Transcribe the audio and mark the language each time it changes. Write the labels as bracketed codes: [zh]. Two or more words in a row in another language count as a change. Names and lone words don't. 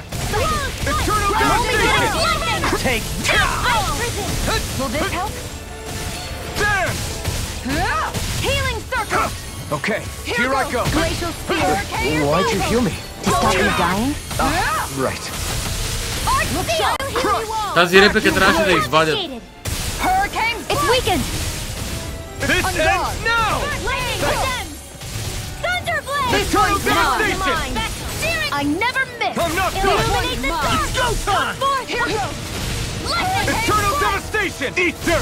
[en] Eternal Devastation! Lightning! Take Ice Prison! Will this help? There! Healing Circle! Okay, here I go. Glacial Spear! Why'd you heal me? To stop you dying? Right. Arc [bg] Тази реплика трябваше да извадят. [en] It's weakened. This ends now! Thunderblade! Eternal devastation! I never miss. I'm not Illuminate the done! dark. It's go time! Here goes. Eternal devastation! Eat dirt!